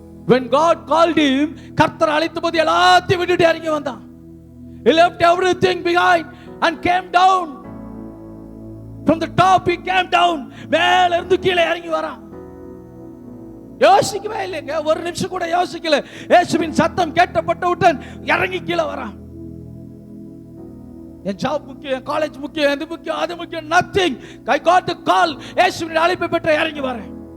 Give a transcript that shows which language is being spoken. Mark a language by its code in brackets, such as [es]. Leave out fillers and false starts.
[en] When God called him, [ta] கர்த்தர் அழைத்த போது எல்லாத்தையும் விட்டுட்டு இறங்கி வந்தான். [en] He left everything behind and came down. From the top he came down. [ta] மேல இருந்து கீழே இறங்கி வரான். யோசிக்கவே இல்லைங்க, ஒரு நிமிஷம் கூட யோசிக்கல. இயேசுவின் சத்தம் கேட்டப்பட்டவுடன் இறங்கி கீழே வரான். என் ஜாப் முக்கியம், என் காலேஜ் முக்கியம், எது முக்கியம், அது முக்கியம், [en] nothing. I got the call. [ta] இயேசுவின் அழைப்பை பெற்ற இறங்கி வரேன்.